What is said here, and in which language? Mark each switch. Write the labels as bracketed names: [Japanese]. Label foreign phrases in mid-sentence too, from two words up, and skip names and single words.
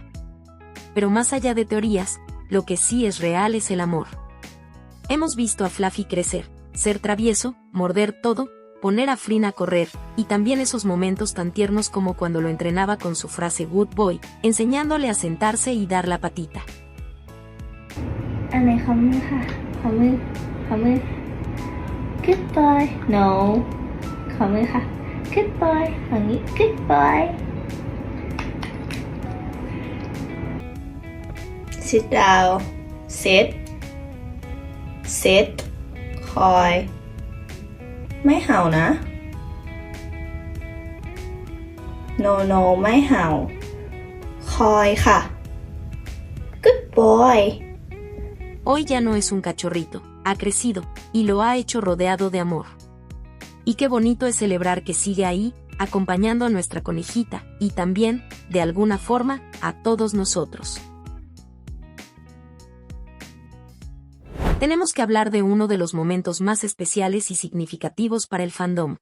[Spanish] Pero más allá de teorías, lo que sí es real es el amor. Hemos visto a Fluffy crecer, ser travieso, morder todo, poner a Flynn a correr, y también esos momentos tan tiernos como cuando lo entrenaba con su frase [English] Good Boy, [Spanish] enseñándole a sentarse y dar la patita. [Thai] อันไหนขอมือค่ะขอมือขอมือ [English] Good boy no [Thai] ขอมือค่ะ [English] Good boy [Thai] ฝั่งนี้ [English] Good boy Sit down Sit Sit [Thai] คอยไม่เห่านะ [English] No no [Thai] ไม่เห่าคอยค่ะ [English] Good boy [Spanish] Hoy ya no es un cachorrito, ha crecido, y lo ha hecho rodeado de amor. Y qué bonito es celebrar que sigue ahí, acompañando a nuestra conejita, y también, de alguna forma, a todos nosotros. Tenemos que hablar de uno de los momentos más especiales y significativos para el fandom.